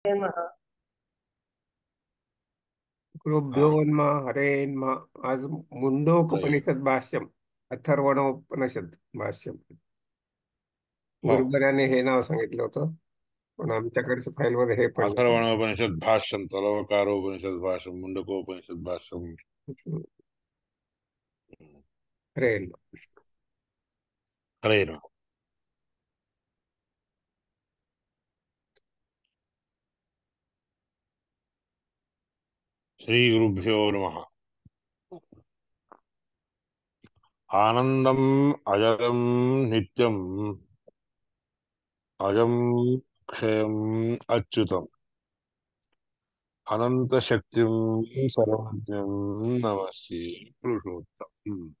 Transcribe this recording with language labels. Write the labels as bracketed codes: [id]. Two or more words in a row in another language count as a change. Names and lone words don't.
[sa] नमः. गुरुभ्यो हाँ. नमः. हरे नमः. आज हरे. मुंडकोपनिषद भाष्यम, अथर्वणोपनिषद भाष्यम. [mr] हो. गुरुबराने हे नाव सांगितलं होतं, पण आमच्याकडच्या फाईलमध्ये हे पडलं. [sa] अथर्वणोपनिषद भाष्यम, तलवकारोपनिषद भाष्यम, मुंडकोपनिषद भाष्यम. हरे नमः. हरे राम. श्री गुरुभ्यो नमः. आनंदम अजरम नित्यम अजम क्षयम अच्युतम अनंत शक्तिम सर्वज्ञम नमस्ये पुरुषोत्तम.